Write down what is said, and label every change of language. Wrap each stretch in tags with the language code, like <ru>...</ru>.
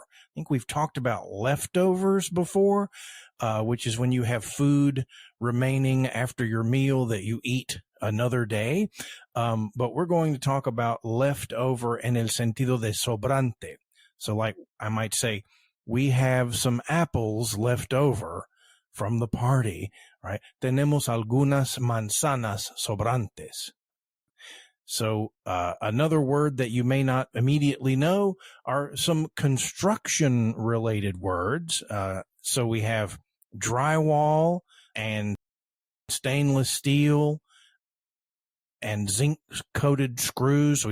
<en>I think we've talked about leftovers before, which is when you have food remaining after your meal that you eat another day. But we're going to talk about leftover</en> <es>en el sentido de sobrante.</es> <en>So like I might say, we have some apples left over from the party, right?</en> <es>Tenemos algunas manzanas sobrantes.</es> <en>So another word that you may not immediately know are some construction-related words. So we have drywall and stainless steel and zinc-coated screws.</en>